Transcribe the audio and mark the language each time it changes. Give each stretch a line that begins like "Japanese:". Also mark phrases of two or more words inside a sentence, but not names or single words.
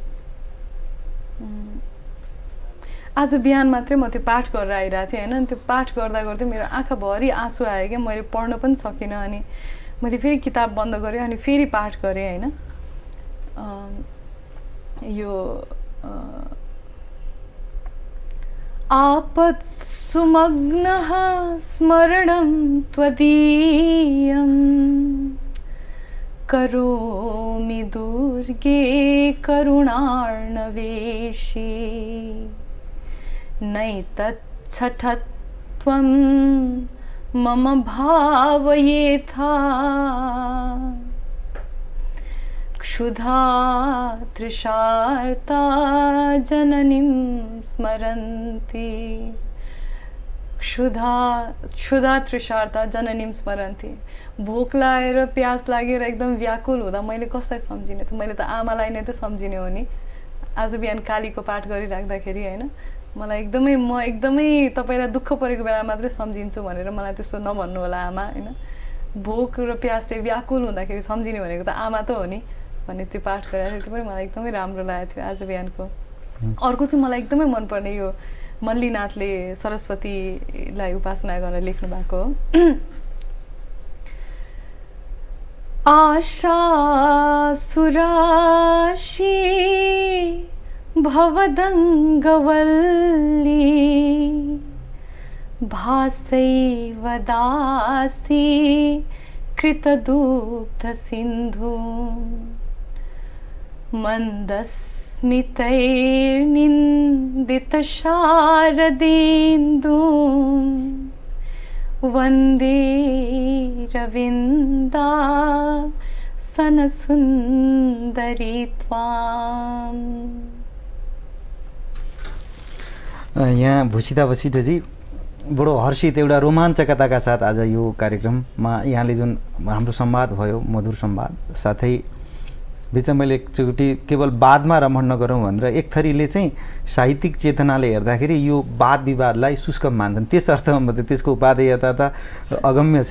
Nepali: आज बिहान मात्रै म त्यो पाठ गरेर आइरहेको थिएँ होइन, त्यो पाठ गर्दा गर्दै मेरो आँखाभरि आँसु आयो क्या, मैले पढ्न पनि सकिनँ। अनि मैले फेरि किताब बन्द गरेँ अनि फेरि पाठ गरेँ होइन।
Sanskrit: यो आपत् सुमग्नः स्मरणं त्वदीयं करोमि दुर्गे करुणार्णवेशी नैतच्छठत्वं मम भावयेथा क्षुधा तृषार्ता जननीं स्मरन्ति, क्षुधा तृषार्ता जननीं स्मरन्ति।
Nepali: भोक लागेर प्यास लागेर एकदम व्याकुल हुँदा मैले कसलाई सम्झिने त? मैले त आमालाई नै त सम्झिने हो नि। आज बिहान कालीको पाठ गरिराख्दाखेरि होइन, मलाई एकदमै तपाईँलाई दुःख परेको बेला मात्रै सम्झिन्छु भनेर मलाई त्यस्तो नभन्नु होला आमा होइन। भोक र प्यासले व्याकुल हुँदाखेरि सम्झिने भनेको त आमा त हो नि भन्ने त्यो पाठ गरेर त्यो पनि मलाई एकदमै राम्रो लागेको थियो आज बिहानको। अर्को चाहिँ मलाई एकदमै मनपर्ने यो मल्लीनाथले सरस्वतीलाई उपासना गरेर लेख्नु भएको हो।
Sanskrit: आशा सुराशी भवदङ्गवल्ली भासैव दासी कृतदुग्धसिन्धु मन्दस्मितैर्निन्दितशारदेन्दुं वन्दे रविन्दासनसुन्दरी त्वाम्।
Nepali: यहाँ भूषिता वशिष्ठजी बडो हर्षित, एउटा रोमाञ्चकताका साथ आज यो कार्यक्रममा यहाँले जुन हाम्रो संवाद भयो, मधुर संवाद, साथै बिचमा मैले एकचोटि केवल वादमा रमण नगरौँ भनेर एक थरीले चाहिँ साहित्यिक चेतनाले हेर्दाखेरि यो वाद विवादलाई शुष्क मान्छन्, त्यस अर्थमा मात्रै त्यसको उपादेयता त अगम्य छ।